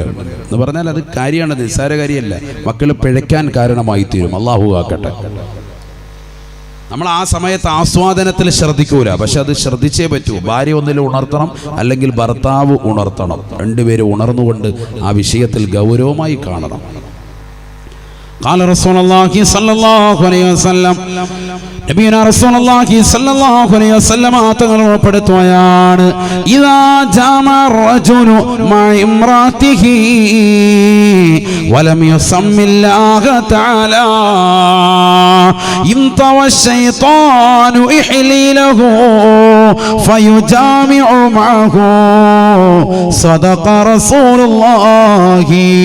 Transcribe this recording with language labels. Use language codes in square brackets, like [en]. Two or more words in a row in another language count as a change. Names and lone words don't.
[ml] എന്ന് പറഞ്ഞാൽ അത് കാര്യമാണ്, നിസ്സാര കാര്യമല്ല. മക്കൾ പിഴയ്ക്കാൻ കാരണമായി തീരും. അള്ളാഹു ആക്കട്ടെ. നമ്മൾ ആ സമയത്ത് ആസ്വാദനത്തിൽ ശ്രദ്ധിക്കൂല, പക്ഷെ അത് ശ്രദ്ധിച്ചേ പറ്റൂ. ഭാര്യ ഒന്നിൽ ഉണർത്തണം, അല്ലെങ്കിൽ ഭർത്താവ് ഉണർത്തണം. രണ്ടുപേരും ഉണർന്നുകൊണ്ട് ആ വിഷയത്തിൽ ഗൗരവമായി കാണണം. [ar] قال رسول الله صلى الله عليه وسلم, نبينا رسول الله صلى الله عليه وسلم [ml] തങ്ങൾ ഉൾപ്പെടുത്തുകയാണ്, [ar] إذا جامع الرجل مع امرأته ولم يسم الله تعالى انطوى الشيطان إحليله فيجامع معه صدق رسول الله.